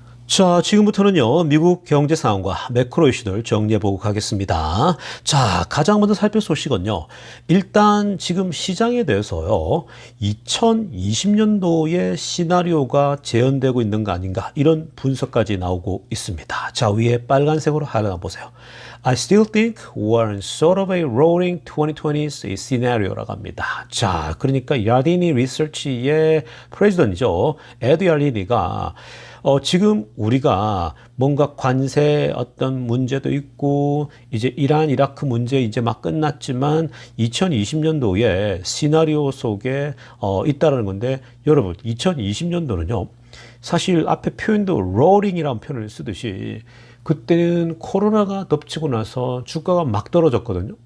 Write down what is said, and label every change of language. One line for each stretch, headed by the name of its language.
Korean: 자, 지금부터는요, 미국 경제 상황과 매크로 이슈들 정리해보고 가겠습니다. 자, 가장 먼저 살필 소식은요, 일단 지금 시장에 대해서요, 2020년도에 시나리오가 재현되고 있는 거 아닌가, 이런 분석까지 나오고 있습니다. 자, 위에 빨간색으로 하나 보세요.
English: I still think we're in sort of a rolling 2020s scenario 라고 합니다.
Korean: 자, 그러니까 야디니 리서치의 프레지던트죠. 에드 야디니가 지금 우리가 뭔가 관세 어떤 문제도 있고, 이제 이란, 이라크 문제 이제 막 끝났지만 2020년도에 시나리오 속에 있다라는 건데, 여러분, 2020년도는요, 사실 앞에 표현도 롤링이라는 표현을 쓰듯이 그때는 코로나가 덮치고 나서 주가가 막 떨어졌거든요.